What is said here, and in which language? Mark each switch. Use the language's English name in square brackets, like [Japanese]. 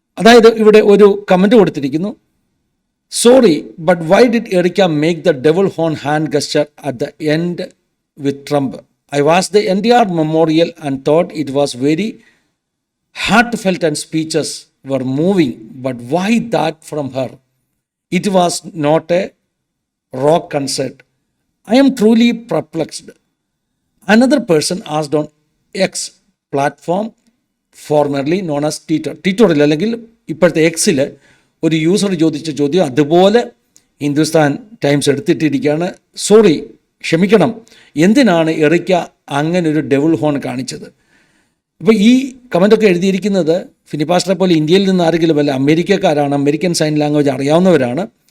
[Malayalam] അതായത് ഇവിടെ ഒരു കമൻറ്റ് കൊടുത്തിരിക്കുന്നു, [English] Sorry but why did Erica make the devil horn hand gesture at the end with Trump? I watch the NTR memorial and thought it was very heartfelt and speeches were moving, but why that from her? It was not a rock concert. I am truly perplexed. Another person asked on X platform, formerly known as Twitter. [Malayalam] ട്വിറ്ററിൽ അല്ലെങ്കിൽ ഇപ്പോഴത്തെ എക്സിൽ ഒരു user ചോദിച്ച ചോദ്യം അതുപോലെ Hindustan times എടുത്തിട്ടിരിക്കുകയാണ്. Sorry, ക്ഷമിക്കണം, എന്തിനാണ് എറിക്ക അങ്ങനെ ഒരു ഡെവിൾ ഹോൺ കാണിച്ചത്? ഇപ്പോൾ ഈ കമൻ്റൊക്കെ എഴുതിയിരിക്കുന്നത് ഫിനിപ്പാസ്റ്ററെ പോലെ ഇന്ത്യയിൽ നിന്ന് ആരെങ്കിലും അല്ല, അമേരിക്കക്കാരാണ്, അമേരിക്കൻ സൈൻ ലാംഗ്വേജ് അറിയാവുന്നവരാണ്.